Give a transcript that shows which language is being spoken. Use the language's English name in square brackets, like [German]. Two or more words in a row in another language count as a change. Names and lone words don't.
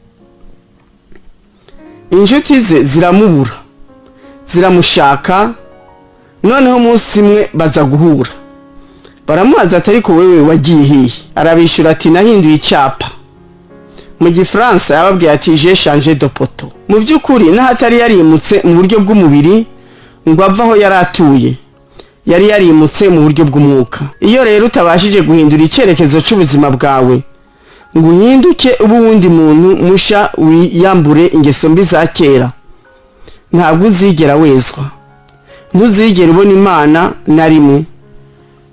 [Kinyarwanda] Inshuti ze ziramubura, ziramushaka. Noneho umunsi umwe baza guhura, baramubaza ati ariko wewe wagiye hehe? Arabishura ati nahinduye icyapa. Mu Gifaransa yababwiye ati [French] j'ai changé de poto. [Kinyarwanda] Mu by'ukuri n'ahatari yarimutse mu buryo bw'umubiri ngo ava aho yari atuye, yari yarimutse mu buryo bw'umwuka. Iyo rero utabashije guhindura icyerekezo cy'ubuzima bwawe ngo uhinduke ubu wundi muntu musha, wiyambure ingeso mbi za kera, ntabwo uzigera wezwa, ntuzigera ubona Imana na rimwe.